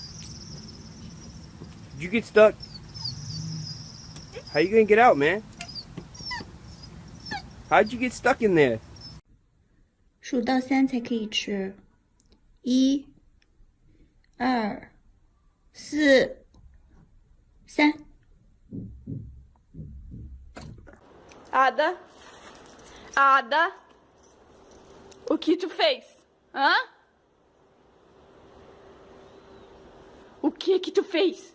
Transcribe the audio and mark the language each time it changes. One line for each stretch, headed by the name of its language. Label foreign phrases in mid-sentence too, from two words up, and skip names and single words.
English: Did you get stuck? How you gonna get out, man? How'd you get stuck in there?
Chinese: 数到3才可以吃。1、2、4、3。
Portuguese: Ada? Ada? O que tu fez? Hã? O que tu fez?